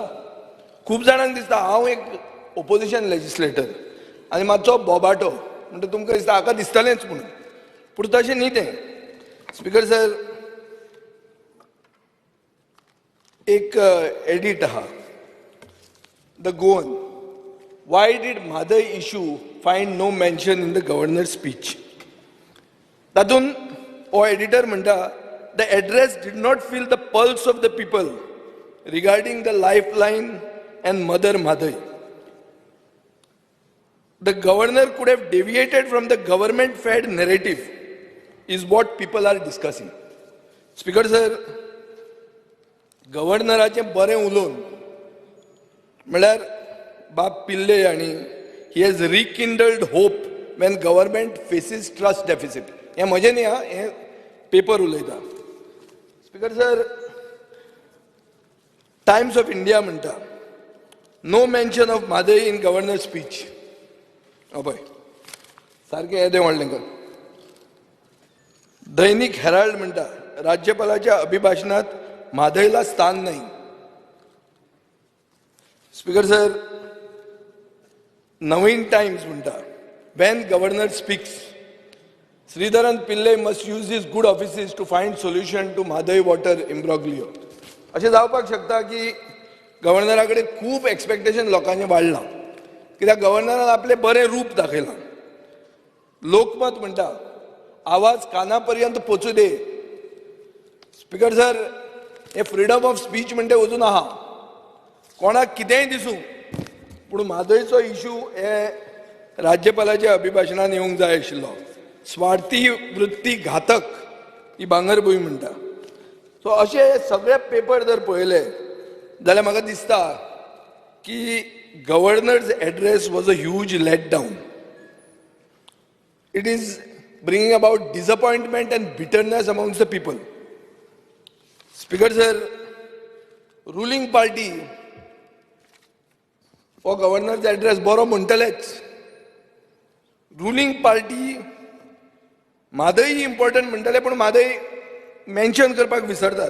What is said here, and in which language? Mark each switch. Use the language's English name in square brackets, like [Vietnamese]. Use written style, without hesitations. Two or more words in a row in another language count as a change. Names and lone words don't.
[Konkani] हांव एक [English] opposition legislator [Konkani] आनी मातसो बोबाटो म्हणटा तुमकां दिसता हाका दिसतलेंच म्हणून, पूण तशें न्ही तें. [English] Speaker sir, [Konkani] एक एडिट आहा द गोवन, [English] why did Madai issue find no mention in the governor's speech? [Konkani] तातून हो एडिटर म्हणटा [English] the address did not feel the pulse of the people regarding the lifeline and Mother Madai. The governor could have deviated from the government-fed narrative is what people are discussing. Speaker sir, [Konkani] गव्हर्नराचें बरें उलोवन म्हळ्यार बाब पिल्ले आनी [English] he has rekindled hope when government faces trust deficit. [Konkani] हें म्हजें न्ही हा, हें पेपर उलयता. [English] Speaker sir, [Konkani] टायम्स ऑफ इंडिया म्हणटा [English] no mention of Mhadei in governor speech. [Konkani] पळय सारकें येदें व्हडलें कर. [Marathi] दैनिक हेराल्ड म्हणटा राज्यपालाच्या अभिभाशणात म्हादयला स्थान नाही. [English] Speaker sir, नवीन टाइम्स म्हणटा when governor speaks, Sridharan Pillai must use his good offices to find solution to Madai water imbroglio. [Konkani] अशें जावपाक शकता की गव्हर्नरा कडेन खूब एक्सपेक्टेशन लोकांचें वाडलां, कित्याक गव्हर्नरान आपलें बरें रूप दाखयलां. [Marathi] लोकमत म्हणटा आवाज काना पर्यंत पोचू दे. [English] Speaker sir, [Konkani] हे [English] freedom of speech [Konkani] म्हणटा अजून आहा, कोणाक कितेंय दिसूं, पूण म्हादयचो इशू हे राज्यपालाच्या अभिभाशणान येवंक जाय आशिल्लो. स्वार्थी वृत्ती घातक ही भांगरभूंय म्हणटा. सो अशे सगळे पेपर जर पळयले जाल्यार म्हाका दिसता की [English] governor's address was a huge let down. it is bringing about disappointment and bitterness amongst the people. Speaker sir, ruling party [Konkani] हो [English] governor's address [Konkani] बरो म्हणटलेच. [English] ruling party [Konkani] म्हादय इम्पॉर्टंट म्हणटले, पूण म्हादय मेन्शन करपाक विसरतात.